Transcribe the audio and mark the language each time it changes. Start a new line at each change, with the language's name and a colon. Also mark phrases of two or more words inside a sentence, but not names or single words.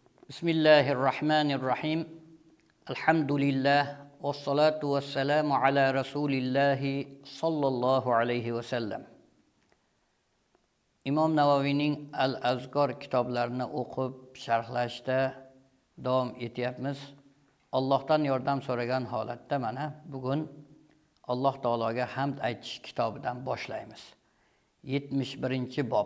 Arabic: بسم الله الرحمن الرحيم. الحمد لله. والصلاة والسلام على رسول الله صلى الله عليه وسلم.
Uzbek: Imom Navaviyning Al-Azkor kitoblarini o'qib, sharhlashda davom etyapmiz. Allohdan yordam so'ragan holatda mana bugun Alloh taologa hamd aytish kitobidan boshlaymiz. 71-bob.